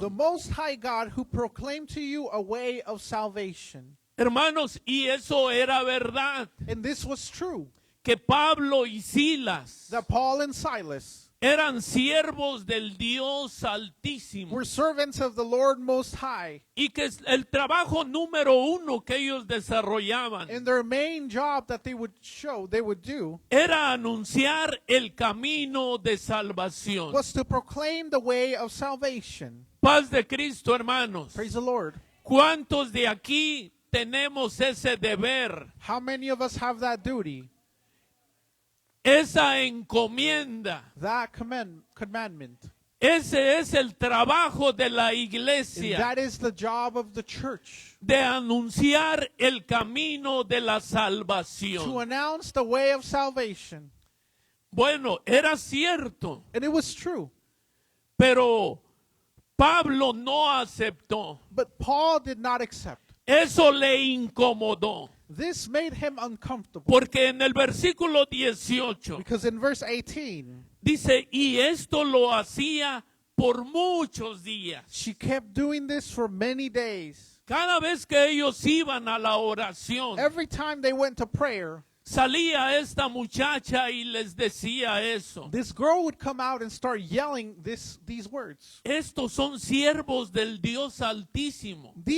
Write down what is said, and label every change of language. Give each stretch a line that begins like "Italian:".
English: the Most High God who proclaim to you a way of salvation.
Spanish: Hermanos, y eso era verdad,
English: And this was true,
Spanish: que Pablo y Silas
English: that Paul and Silas
Spanish: eran siervos del Dios Altísimo,
English: were servants of the Lord Most High,
Spanish: y que el trabajo número uno que ellos desarrollaban
English: and their main job that they would do,
Spanish: era anunciar el camino de salvación.
English: was to proclaim the way of salvation.
Spanish: Paz de Cristo, hermanos.
English: Praise the Lord.
Spanish: ¿Cuántos de aquí tenemos ese deber,
English: How many of us have that duty,
Spanish: esa encomienda?
English: that commandment?
Spanish: Ese es el trabajo de la
English: And
Spanish: iglesia,
English: that is the job of the church,
Spanish: de anunciar el camino de la
English: to
Spanish: salvación.
English: announce the way of salvation.
Spanish: Bueno, era cierto,
English: And it was true.
Spanish: pero Pablo no aceptó.
English: But Paul did not accept.
Spanish: Eso le incomodó,
English: This made him uncomfortable.
Spanish: porque en el versículo 18
English: Because in verse 18,
Spanish: dice, y esto lo hacía por muchos días.
English: she kept doing this for many days.
Spanish: Cada vez que ellos iban a la oración,
English: Every time they went to prayer,
Spanish: salía esta muchacha y les decía eso.
English: this girl would come out and start yelling these words.
Spanish: Estos son siervos del Dios Altísimo.